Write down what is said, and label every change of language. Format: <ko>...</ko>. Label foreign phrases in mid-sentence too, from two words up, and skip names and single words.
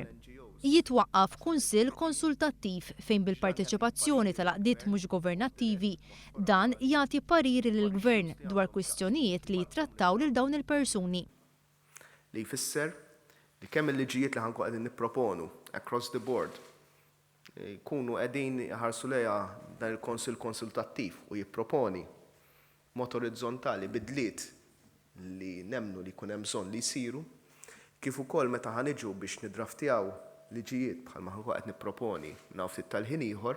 <mt>Jitwaqqaf kunsill konsultattiv fejn bil-parteċipazzjoni tal-għaqdiet mhux governattivi dan jagħti pariri lill-Gvern dwar kwistjonijiet li jittrattaw lil dawn il-persuni. Li jfisser li kemm il-liġijiet li ħankun qegħdin nipproponu</mt> <en>across the board</en> <mt>jkunu qegħdin ħarsu lejha dan il-konsil konsultattiv u jipproponi mod orizzontali bidliet li nemnu li jkun hemm bżonn li jsiru, kif ukoll meta ħaniġu biex nidraftjaw liġijiet bħalma ħankun qed nipproponi naw ftit tal-ħin ieħor,</mt>